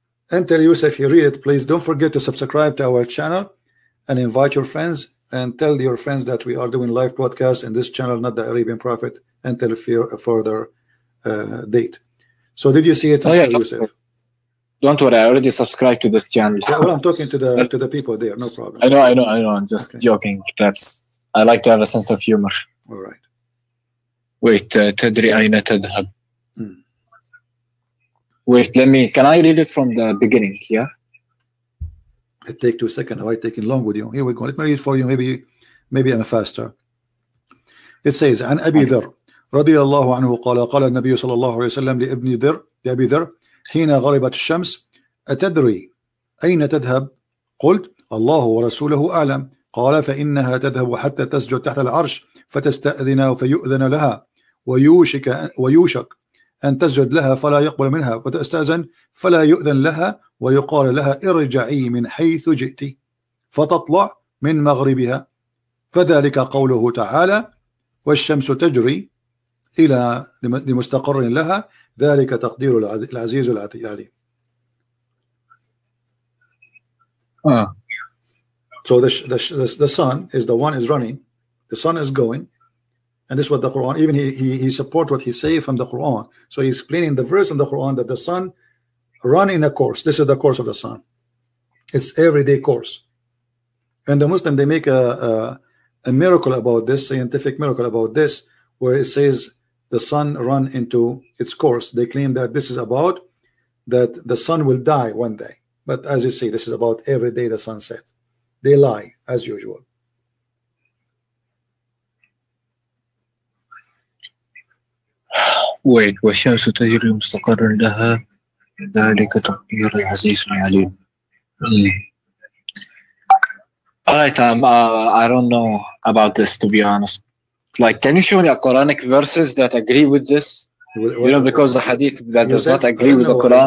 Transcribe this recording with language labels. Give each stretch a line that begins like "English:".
English: And tell Yoesuf, if you read it, please don't forget to subscribe to our channel and invite your friends and tell your friends that we are doing live broadcasts in this channel, not the Arabian Prophet, until a further date. So did you see it, Yoesuf? Don't worry, I already subscribed to this channel. Yeah, well, I'm talking to the people there, no problem. I know. I'm just joking. I like to have a sense of humor. All right. Wait,
Arabic: تدري أين تذهب?
English: Wait, can I read it from the beginning? Yeah. It take 2 seconds. Why taking long with you? Here we go. Let me read for you. Maybe I'm faster. It says,
Arabic: عن أبي ذر رضي الله عنه قال قال النبي صلى الله عليه وسلم لأبي ذر حين غربت الشمس أتدري أين تذهب؟ قلت الله ورسوله أعلم. قال فإنها تذهب حتى تسجد تحت العرش فتستأذن فيؤذن لها ويوشك أن تسجد لها فلا يقبل منها وتستأذن فلا يؤذن لها ويقال لها ارجعي من حيث جئت فتطلع من مغربها فذلك قوله تعالى والشمس تجري إلى لمستقر لها ذلك تقدير العزيز العليم.
English: So the sun is the one is running, the sun is going, and this is what the Quran, even he support what he say from the Quran. So he's explaining the verse in the Quran that the sun run in a course. This is the course of the sun. It's everyday course. And the Muslim, they make a miracle about this, scientific miracle about this, where it says the sun run into its course. They claim that this is about that the sun will die one day. But as you see, this is about every day the sunset. They lie as usual. Wait,
Arabic: والشمس تجري مستقر لها ذلك تقدير العزيز العليم.
English: Alright, I don't know about this, to be honest. Like, can you show me a Quranic verses that agree with this? You know, because the hadith that does not agree with the Quran.